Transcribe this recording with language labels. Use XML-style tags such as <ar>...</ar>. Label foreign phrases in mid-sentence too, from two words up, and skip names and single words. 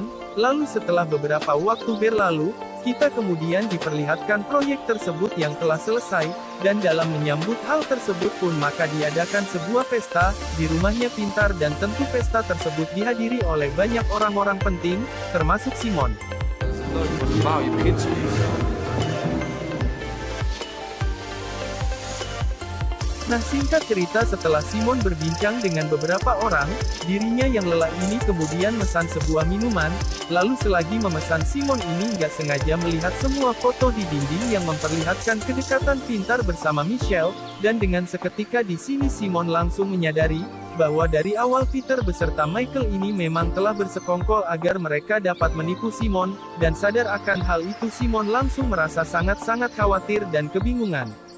<id>Lalu setelah beberapa waktu berlalu, kita kemudian diperlihatkan proyek tersebut yang telah selesai, dan dalam menyambut hal tersebut pun maka diadakan sebuah pesta di rumahnya Pintar, dan tentu pesta tersebut dihadiri oleh banyak orang-orang penting, termasuk Simon.</id> <nl>Wauw, je begint zo.</nl> <id>Nah singkat cerita setelah Simon berbincang dengan beberapa orang, dirinya yang lelah ini kemudian memesan sebuah minuman, lalu selagi memesan Simon ini nggak sengaja melihat semua foto di dinding yang memperlihatkan kedekatan Pintar bersama Michelle, dan dengan seketika di sini Simon langsung menyadari, bahwa dari awal Peter beserta Michael ini memang telah bersekongkol agar mereka dapat menipu Simon, dan sadar akan hal itu Simon langsung merasa sangat-sangat khawatir dan kebingungan.</id>